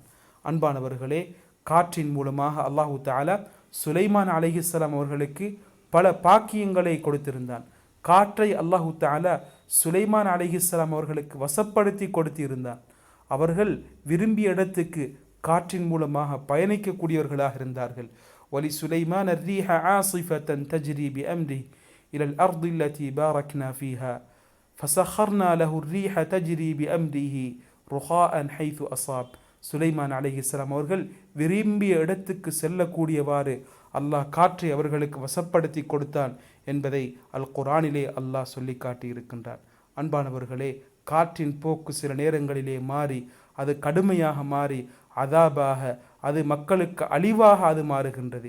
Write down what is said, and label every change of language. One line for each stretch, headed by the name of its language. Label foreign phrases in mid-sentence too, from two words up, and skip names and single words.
Tamil: அன்பானவர்களே, காற்றின் மூலமாக
Arabic: الله تعالى
Tamil: சுலைமான் அலைஹிஸ்ஸலாம் அவர்களுக்கு பல பாக்கியங்களை கொடுத்திருந்தான். காற்றை
Arabic: الله تعالى
Tamil: சுலைமான் அலைஹிஸ்ஸலாம் அவர்களுக்கு வசப்படுத்தி கொடுத்திருந்தான். அவர்கள் விரும்பிய இடத்துக்கு காற்றின் மூலமாக பயணிக்கக்கூடியவர்களாக இருந்தார்கள்.
Arabic: ولسليمان الريح عاصفة تجري بأمره إلى الأرض التي باركنا فيها فسخرنا له الريح تجري بأمره رخاء حيث أصاب.
Tamil: சுலைமான் அலைஹிஸ்ஸலாம் அவர்கள் விரும்பிய இடத்துக்கு செல்லக்கூடியவாறு அல்லாஹ் காற்றை அவர்களுக்கு வசப்படுத்தி கொடுத்தான் என்பதை அல் குர்ஆனிலே அல்லாஹ் சொல்லி காட்டியிருக்கின்றான். அன்பானவர்களே, காற்றின் போக்கு சில நேரங்களிலே மாறி, அது கடுமையாக மாறி அதாபாக, அது மக்களுக்கு அழிவாக அது மாறுகின்றது.